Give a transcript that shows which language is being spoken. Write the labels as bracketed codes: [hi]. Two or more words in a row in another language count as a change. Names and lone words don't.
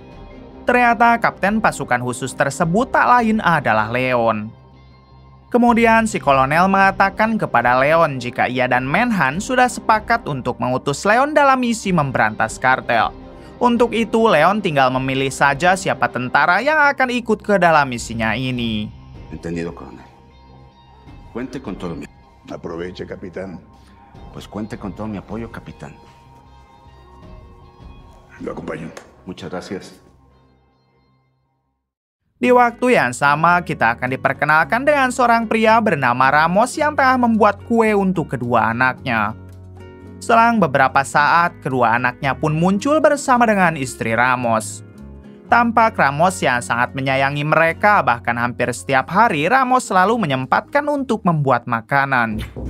[id] Ternyata kapten pasukan khusus tersebut tak lain adalah Leon. Kemudian si kolonel mengatakan kepada Leon jika ia dan Menhan sudah sepakat untuk mengutus Leon dalam misi memberantas kartel. Untuk itu, Leon tinggal memilih saja siapa tentara yang akan ikut ke dalam misinya ini. [es] Entendido, coronel. Cuente con todo mi... Aproveche, capitán. Pues cuente con todo mi apoyo, capitán. Lo acompaño. Muchas gracias. [id] Di waktu yang sama, kita akan diperkenalkan dengan seorang pria bernama Ramos yang tengah membuat kue untuk kedua anaknya. Selang beberapa saat, kedua anaknya pun muncul bersama dengan istri Ramos. Tampak Ramos yang sangat menyayangi mereka, bahkan hampir setiap hari Ramos selalu menyempatkan untuk membuat makanan.